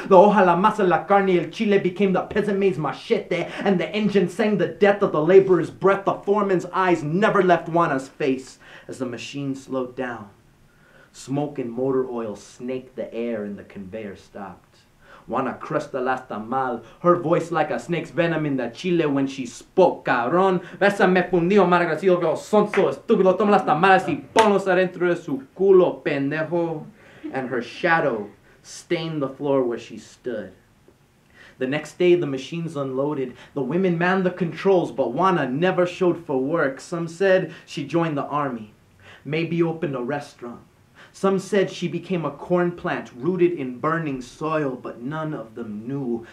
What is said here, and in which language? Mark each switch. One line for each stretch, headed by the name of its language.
Spanish: La hoja, la masa, la carne, el chile
English: became the peasant maid's machete, and the engine sang the death of the laborer's breath. The foreman's eyes never left Juana's face as the machine slowed down. Smoke and motor oil snaked the air and the conveyor stopped. Juana crushed the last tamal, her voice like a snake's venom in the chile when she spoke.
Spanish: Cabrón, bésame fundido, malagradecido, veo sonso, estúpido, toma las tamales y ponlos adentro de su culo, pendejo.
English: And her shadow stained the floor where she stood. The next day, the machines unloaded. The women manned the controls, but Juana never showed for work. Some said she joined the army, maybe opened a restaurant. Some said she became a corn plant rooted in burning soil, but none of them knew.